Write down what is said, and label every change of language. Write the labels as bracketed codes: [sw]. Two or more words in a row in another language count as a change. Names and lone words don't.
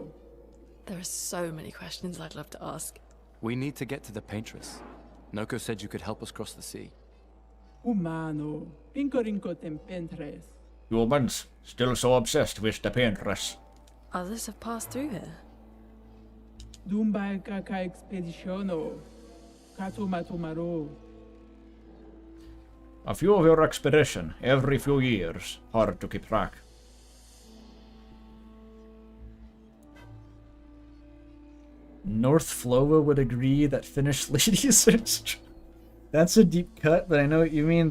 [en] There are so many questions I'd love to ask. We need to get to the paintress. Noko said you could help us cross the sea. Humano. Pincorinco tempentres. Humans, still so obsessed with the paintress. Others have passed through here. Dumbai kaka expeditiono. Katumatumaro. A few of your expedition, every few years. Hard to keep track. North Flowa would agree that Finnish ladies are That's a deep cut, but I know what you mean.